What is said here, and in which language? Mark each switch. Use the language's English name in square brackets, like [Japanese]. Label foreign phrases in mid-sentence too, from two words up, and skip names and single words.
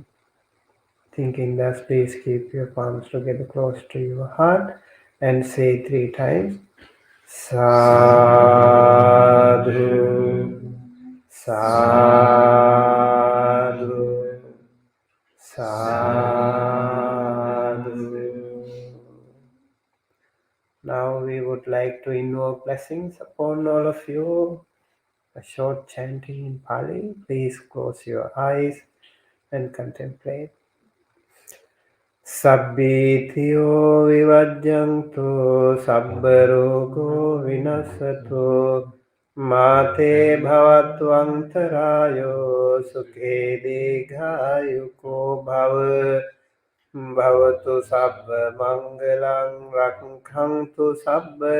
[English] Thinking thus, please keep your palms together close to your heart and say 3 times, [Pali] Sadhu, Sadhu, Sadhu. [English] Now we would like to invoke blessings upon all of you. A short chanting in Pali. Please close your eyes and contemplate. [Pali] Sabbitiyo vivajjantu sabbarogo vinasato mate bhavattvantarayo sukhe deghayuko bhava bhavatu sabba mangalang rakhantu sabba